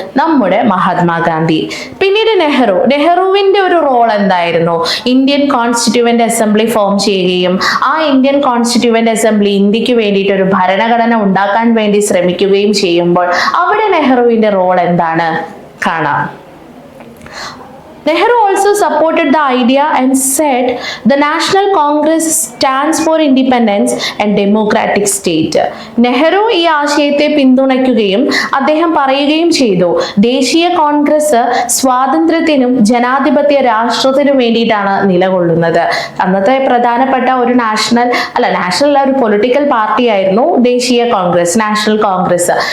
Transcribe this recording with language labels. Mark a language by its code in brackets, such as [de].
[ml] നമ്മുടെ മഹാത്മാഗാന്ധി. പിന്നീട് നെഹ്റുവിന്റെ ഒരു റോൾ എന്തായിരുന്നു? ഇന്ത്യൻ കോൺസ്റ്റിറ്റ്യൂവന്റ് അസംബ്ലി ഫോം ചെയ്യുകയും ആ ഇന്ത്യൻ കോൺസ്റ്റിറ്റ്യൂവന്റ് അസംബ്ലി ഇന്ത്യക്ക് വേണ്ടിയിട്ട് ഒരു ഭരണഘടന ഉണ്ടാക്കാൻ വേണ്ടി ശ്രമിക്കുകയും ചെയ്യുമ്പോൾ അവിടെ നെഹ്റുവിന്റെ റോൾ എന്താണ് കാണാം. [en] Nehru also supported the idea and said the National Congress stands for independence and democratic state. [ml] Nehru ഈ ആശയത്തെ പിന്തുണയ്ക്കുകയും അദ്ദേഹം പറയുകയും ചെയ്തു, ദേശീയ കോൺഗ്രസ് സ്വാതന്ത്ര്യത്തിനും ജനാധിപത്യ രാഷ്ട്രത്തിനും വേണ്ടിയിട്ടാണ് നിലകൊള്ളുന്നത്. അന്നത്തെ പ്രധാനപ്പെട്ട ഒരു നാഷണൽ ഒരു പൊളിറ്റിക്കൽ പാർട്ടി ആയിരുന്നു ദേശീയ കോൺഗ്രസ്, നാഷണൽ കോൺഗ്രസ്.